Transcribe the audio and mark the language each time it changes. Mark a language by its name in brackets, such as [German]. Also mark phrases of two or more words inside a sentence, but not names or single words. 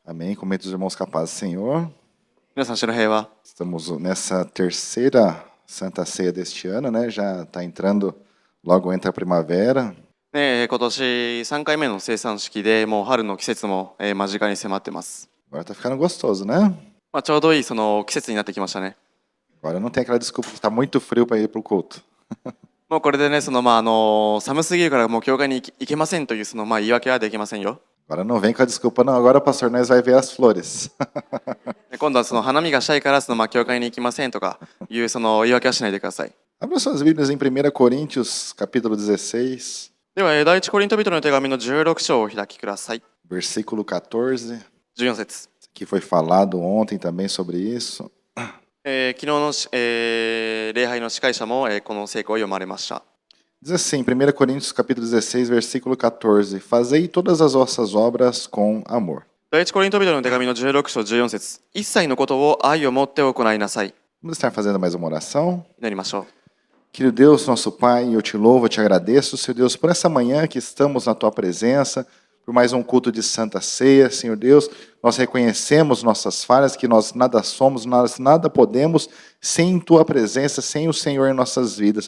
[Portuguese] Amém. Comenta os irmãos capazes, Senhor. [Japanese] 皆さん、主の平和。 [Portuguese] Estamos nessa terceira Santa Ceia deste ano, né? Já está entrando, logo entra a primavera. [Japanese] 今年3回目の生産式で、もう春の季節も間近に迫ってます。 [Portuguese] Agora está ficando gostoso, né? [Japanese] ちょうどいいその季節になってきましたね。 [Portuguese] Agora não tem aquela desculpa que está muito frio para ir para o culto. [Japanese] もうこれでね、寒すぎるからもう教会に行けませんという言い訳はできませんよ。 [Portuguese] Agora não vem com a desculpa, não. Agora, pastor, nós vai ver as flores. [Japanese] 今度は花見がしたいから教会に行きませんとかいう言い訳はしないでください。 [Portuguese] Abra suas Bíblias em 1 Coríntios, capítulo 16, [Japanese] では、第一コリント人の手紙の16章をお開きください。 [Portuguese] versículo 14. [Japanese] 14節。 [Portuguese] Que foi falado ontem também sobre isso. [Japanese] 昨日の、礼拝の司会者も、この聖句を読まれました。 [Portuguese] Diz assim, 1 Coríntios capítulo 16, versículo 14. Fazei todas as vossas obras com amor. [Japanese] 第一コリント人の手紙の16章14節。一切のことを愛を持って行いなさい。 [Portuguese] Vamos estar fazendo mais uma oração. [Japanese] 祈りましょう。 [Portuguese] Querido Deus, nosso Pai, eu te louvo, eu te agradeço, Senhor Deus, por essa manhã que estamos na Tua presença, por mais um culto de Santa Ceia, Senhor Deus. Nós reconhecemos nossas falhas, que nós nada somos, nós nada podemos sem Tua presença, sem o Senhor em nossas vidas.